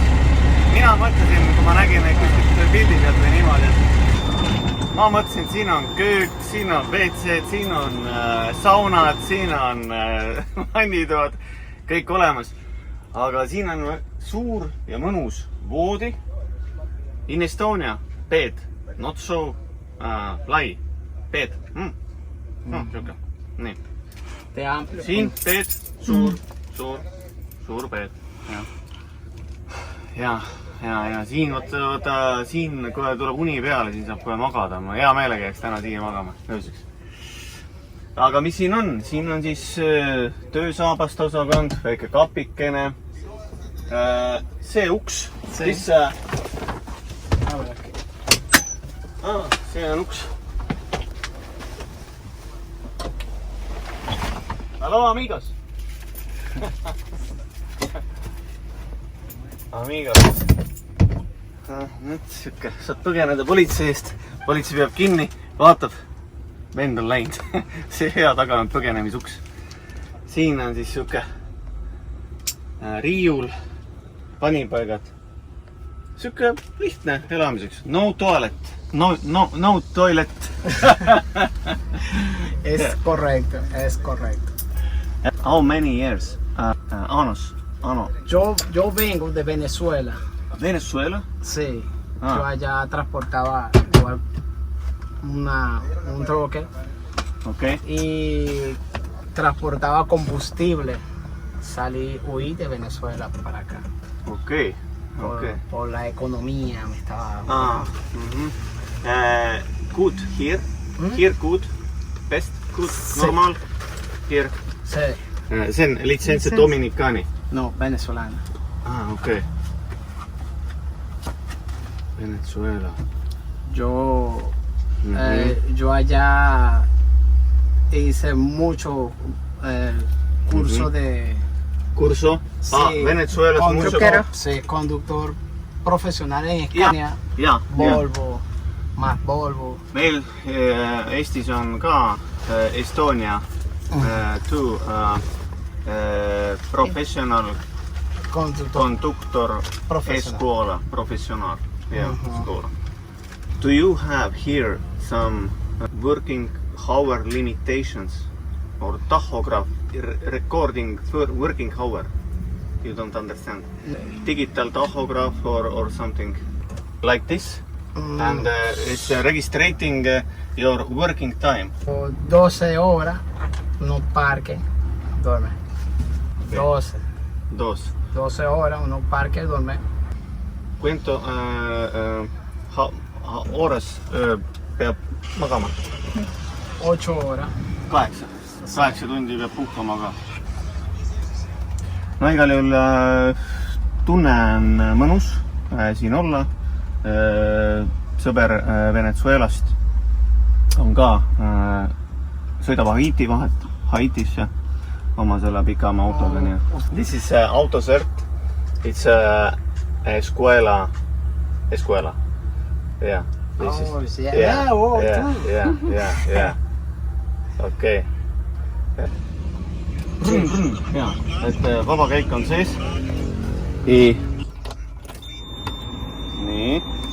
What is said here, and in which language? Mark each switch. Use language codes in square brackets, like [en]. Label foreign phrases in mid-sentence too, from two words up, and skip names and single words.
[et] Mina mõtlesin, kui ma nägin neid kuskilt pildi pealt või niimoodi, et ma mõtlesin, et siin on köök, siin on WC-d, siin on saunad, siin on vannitoad, kõik olemas. Aga siin on suur ja mõnus voodi. [en] In Estonia, bed, not so lai, bed. [et] Siuke, nii. Siin bed, suur bed. Ja siin, siin kohe tuleb uni peale, siin saab kohe magada. Ma hea meelega jääks täna siia magama, ööseks. Aga mis siin on? Siin on siis töösaabast osakond, väike kapikene. See uks, siis see on uks. [en] Hello, amigos. [es] Amigos. [et] Nüüd siuke, saad põgeneda politsei eest. Politsei peab kinni, vaatab. Vend on läinud. See hea taga on põgenemisuks. Siin on siis siuke riiul, panipaigad. Siuke lihtne elamiseks. [en] No toilet. No toilet. [es] Es correcto. [en] How many years? [es] Anos. Yo vengo de Venezuela. ¿Venezuela? Sí. Yo allá transportaba igual un troque. [en] Okay. [es] Y transportaba combustible. Huí de Venezuela para acá. [en] Okay. [es] Por la economía me estaba... [en] Good here? Here good? Best? Good? Normal? Here? [es] Sí. [et] See on litsentse Dominicani? [es] No, venezolana. [en] Okay. Venezuela. [es] Yo allá hice mucho curso de... ¿Curso? Sí, Venezuela es mucho... Sí, conductor profesional en Scania. Volvo, más Volvo. [et] Meil Eestis on ka [en] Estonia professional conductor escuola, professional escuola. Do you have here some working hour limitations or tachograph recording working hour? You don't understand. Digital tachograph or something like this? And it's registering your working time. [es] 12 horas, uno parque, duerme. 12 horas, uno parque, duerme. Cuento horas [et] peab magama? [es] 8 horas. [et] 8 tundi peab puhkama ka. No igal juhul tunne on mõnus siin olla. Sõber Venezuelast on ka, sõidab Haitisse oma selle pikama autoga. [en] This is autocert. It's escuela. Yeah. Yeah. [et] Okay. Jaa, et vaba käik on sees. Nii.